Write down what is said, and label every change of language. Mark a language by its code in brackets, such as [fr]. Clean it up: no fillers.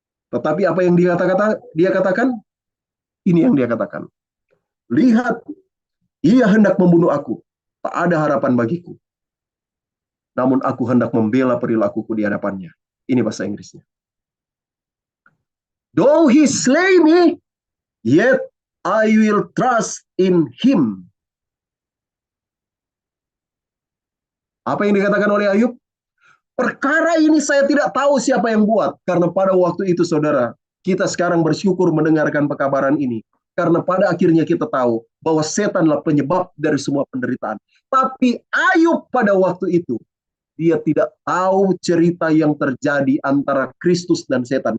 [id] Tetapi apa yang dia katakan? Ini yang dia katakan. Lihat, ia hendak membunuh aku. Tak ada harapan bagiku. Namun aku hendak membela perilakuku di hadapannya. Ini bahasa Inggrisnya. [en] Though he slay me, yet I will trust in him. [id] Apa yang dikatakan oleh Ayub? Perkara ini saya tidak tahu siapa yang buat. Karena pada waktu itu, saudara, kita sekarang bersyukur mendengarkan pekabaran ini. Karena pada akhirnya kita tahu bahwa setanlah penyebab dari semua penderitaan. Tapi Ayub pada waktu itu, dia tidak tahu cerita yang terjadi antara Kristus dan setan.